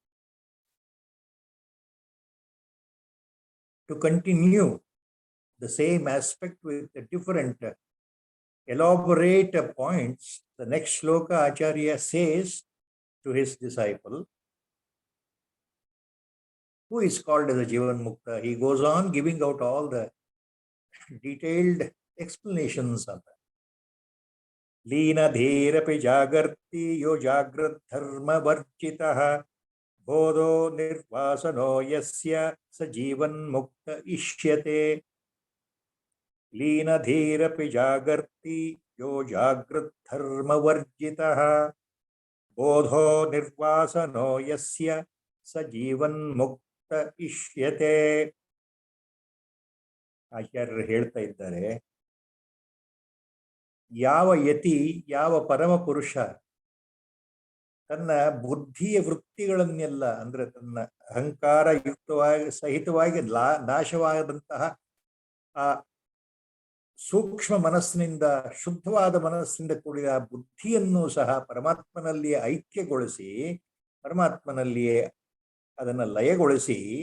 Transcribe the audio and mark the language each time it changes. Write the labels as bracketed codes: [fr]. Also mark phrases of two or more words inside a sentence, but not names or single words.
[en] To continue the same aspect with the different elaborate points, the next shloka Acharya says to his disciple, who is called as a [sa] जीवन् मुक्त. [en] He goes on giving out all the detailed explanations of that. [sa] लीन धीरपि जागर्ति यो जाग्रत् धर्म वर्जितः बोधो निर्वासनो यस्य स जीवन् मुक्त इष्यते. लीन धीरपि जागर्ति यो जाग्रत् धर्म वर्जितः बोधो निर्वासनो यस्य स जीवन् मुक्त इष्यते. [kn] ಆಚಾರ್ಯರು ಹೇಳ್ತಾ ಇದ್ದಾರೆ, ಯಾವ ಯತಿ, ಯಾವ ಪರಮ ಪುರುಷ ತನ್ನ ಬುದ್ಧಿಯ ವೃತ್ತಿಗಳನ್ನೆಲ್ಲ, ಅಂದ್ರೆ ತನ್ನ ಅಹಂಕಾರ ಯುಕ್ತವಾಗಿ ಸಹಿತವಾಗಿ ನಾಶವಾದಂತಹ ಆ ಸೂಕ್ಷ್ಮ ಮನಸ್ಸಿನಿಂದ, ಶುದ್ಧವಾದ ಮನಸ್ಸಿನಿಂದ ಕೂಡಿದ ಬುದ್ಧಿಯನ್ನು ಸಹ ಪರಮಾತ್ಮನಲ್ಲಿಯೇ ಐಕ್ಯಗೊಳಿಸಿ, ಪರಮಾತ್ಮನಲ್ಲಿಯೇ ಅದನ್ನು ಲಯಗೊಳಿಸಿ,